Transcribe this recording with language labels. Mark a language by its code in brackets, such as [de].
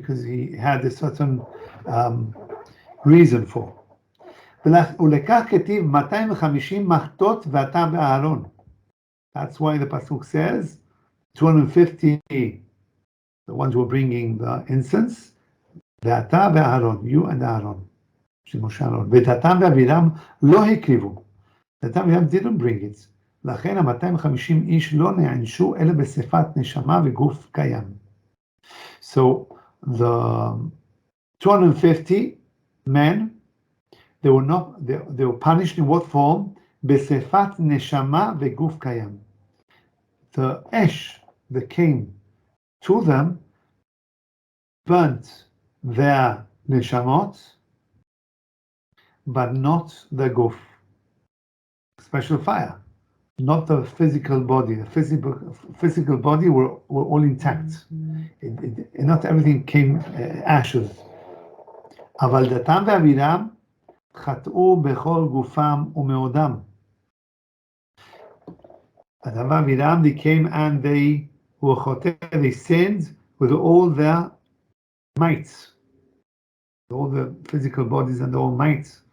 [en] Because he had a certain reason for. [he] ולקח כתיב 250 מחטות ואתה ואהרון. [en] That's why the pasuk says 250, the ones who are bringing the incense, [he] ואתה ואהרון, [en] you and Aaron, משה אהרון. [he] ודתן ואבירם לא הקריבו. דתן ואבירם [en] didn't bring it. [he] לכן ה-250 איש לא נענשו אלא בשפת נשמה וגוף קיים. [en] So the 250 men, they were punished in what form? [he] בשפת נשמה וגוף קיים. [en] The ash that came to them burnt their neshamot, but not the guf. Special fire, not the physical body. The physical body were all intact. Not everything came ashes. [he] אבל דתם ואבירם חטאו בכל גופם ומאודם. Datan ואבירם, [en] they came and they they sinned with all their might, all the physical bodies and all might.